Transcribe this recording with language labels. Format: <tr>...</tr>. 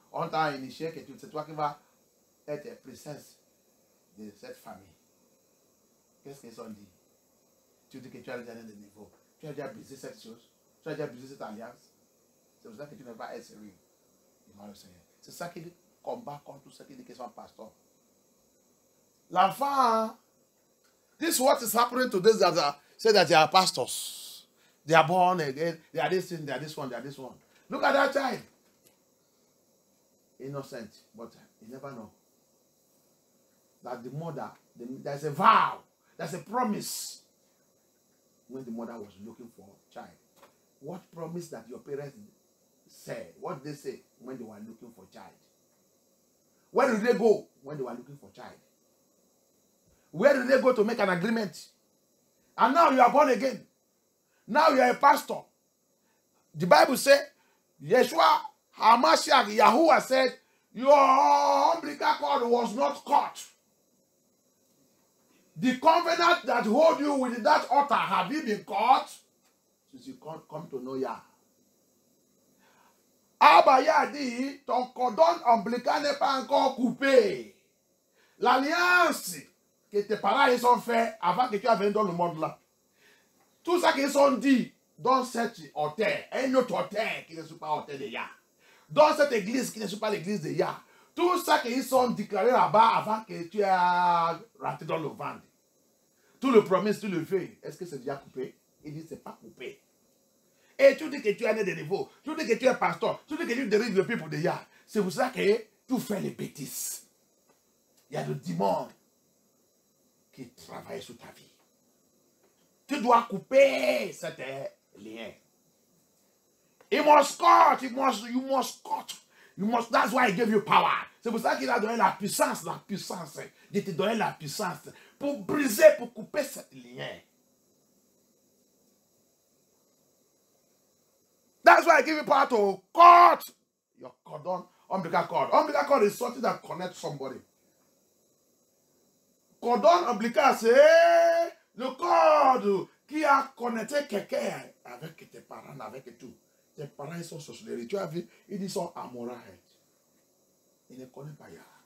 <fr>On t'a initié que c'est toi qui vas être princesse de cette famille. Qu'est-ce qu'ils ont dit? Tu dis que tu as déjà des niveaux. Tu as déjà brisé cette chose. Tu as déjà brisé cette alliance. C'est pour ça que tu ne vas pas être sérieux. Le Seigneur. C'est ça qui combat contre tout ce qui dit qu'ils sont pasteurs.</fr> <en>L'enfant, this is what is happening to those that say that they are pastors. They are born again. They are this thing, they are this one, they are this one. Look at that child. Innocent, but you never know. That the mother, there's a vow, there's a promise. When the mother was looking for a child, what promise that your parents said? What did they say when they were looking for a child? Where did they go when they were looking for a child? Where did they go to make an agreement? And now you are born again. Now you are a pastor. The Bible said, Yeshua HaMashiach, Yahuwah said, your umbilical cord was not cut. The covenant that hold you with that altar, have you been caught? Since you come to know Yah.</en> <fr>Abba Yah dit, ton cordon ombilical n'est pas encore coupé. L'alliance que tes parents ils ont fait avant que tu viennes dans le monde là. Tout ça qu'ils ont dit dans cette hôtel, un autre hôtel qui ne soit pas hôtel de Yah. Dans cette église qui ne soit pas l'église de Yah. Tout ça qu'ils ont déclaré là-bas avant que tu aies rentré dans le ventre. Tout le promesse, tout le vœu, est-ce que c'est déjà coupé? Il dit, c'est pas coupé. Et tu dis que tu es né de nouveau. Tu dis que tu es pasteur. Tu dis que tu diriges le peuple de Yah. C'est pour ça que tu fais les bêtises. Il y a le démon qui travaille sur ta vie. Tu dois couper cet lien.</fr> <en>You must cut. You must cut. You must, that's why he gave you power.</en> <fr>C'est pour ça qu'il a donné la puissance de te donner la puissance. pour briser, pour couper ce lien.</fr> <en>That's why I give you power to cut your cordon, umbilical cord. Umbilical cord is something that connects somebody.</en> <fr>Cordon ombilical, c'est le corde qui a connecté quelqu'un avec tes parents, avec tout. Tes parents, ils sont sorcelleries. Tu as vu, ils sont Amorites. Ils ne connaissent pas Yah.</fr>